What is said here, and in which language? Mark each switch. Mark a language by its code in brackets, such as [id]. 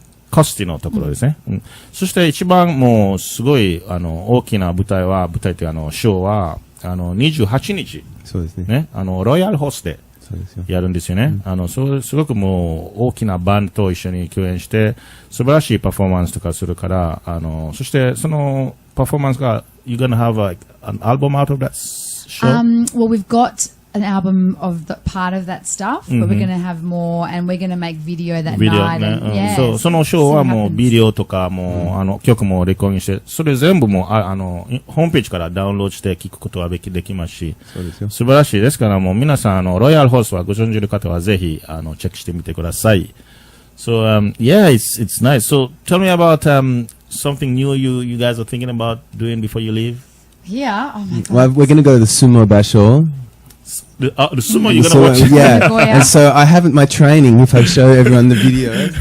[ja] コスティのところですね。そして一番もうすごい大きな舞台というショーは28日。そうですね。ロイヤルホースでやるんですよね。すごくもう大きなバンドと一緒に共演して素晴らしいパフォーマンスとかするから、そしてそのパフォーマンスが [en] you're gonna have an album out of that show? Well, we've got an album of the part of that stuff, but we're going to have more, and we're going to make video that night. And, [ja] そのショーはもうビデオとかも曲もレコーディングして、それ全部もホームページからダウンロードして聞くことはできますし、素晴らしいですからもう皆さんロイヤルホースはご存知の方はぜひチェックしてみてください。 [en] So yeah, it's nice. So tell me about something new you guys are thinking about doing before you leave. Yeah. Oh my God. Well, we're going to go to the Sumo Basho. The sumo you're gonna watch? Yeah. And so I haven't my training if I show everyone the video.